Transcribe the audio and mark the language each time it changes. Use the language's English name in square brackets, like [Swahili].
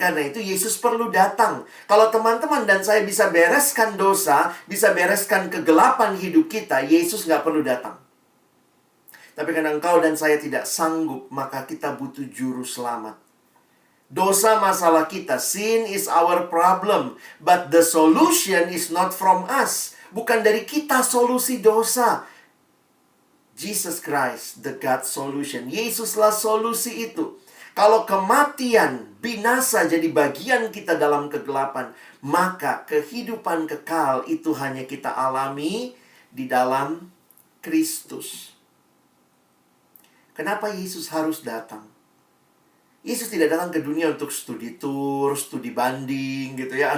[Indonesian] Karena itu Yesus perlu datang. Kalau teman-teman dan saya bisa bereskan dosa, bisa bereskan kegelapan hidup kita, Yesus nggak perlu datang. Tapi karena engkau dan saya tidak sanggup, maka kita butuh juru selamat. Dosa masalah kita. [English] Sin is our problem. But the solution is not from us. [Indonesian] Bukan dari kita solusi dosa. [English] Jesus Christ, the God solution. [Indonesian] Yesuslah solusi itu. Kalau kematian, binasa jadi bagian kita dalam kegelapan, maka kehidupan kekal itu hanya kita alami di dalam Kristus. Kenapa Yesus harus datang? Yesus tidak datang ke dunia untuk studi tour, studi banding gitu ya.